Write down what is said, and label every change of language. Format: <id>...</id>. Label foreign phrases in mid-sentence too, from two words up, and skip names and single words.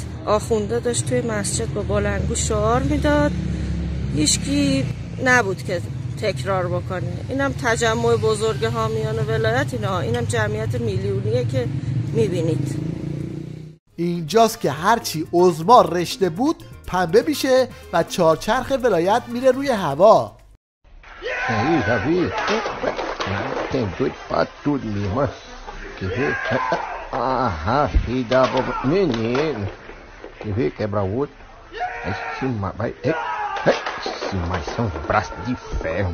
<fa>آخونده داشت توی مسجد با بلندگو شعار میداد، هیچکی نبود که تکرار بکنه. اینم تجمع بزرگ حامیان ولایت، اینم جمعیت میلیونیه که میبینید. اینجاست که هرچی عظما رشته بود پنبه میشه و چارچرخ ولایت میره روی هوا.</fa> <pt>Aí, já vi. Tem doido pra tudo, minha irmã. Quer ver? Ah, filho da boba. Menino. Quer ver? Quebra o outro. Aí cima, vai. Mas são os braços de ferro.</pt>